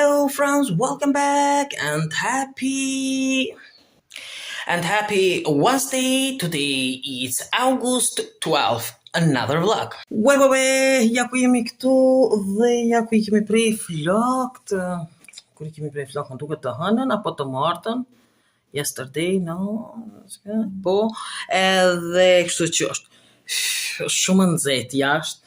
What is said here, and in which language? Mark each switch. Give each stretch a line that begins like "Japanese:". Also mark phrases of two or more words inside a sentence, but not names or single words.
English: friends, welcome back and happy Wednesday. Today is August 12th. Another vlog.
Albanian: Ja ku jemi këtu dhe ja ku I kemi prej flokët. Kur I kemi prej flokët, më duket të hënën apo të martën.
English: Yesterday, no.
Albanian: Po, edhe kështu që është shumë nxehtë jashtë.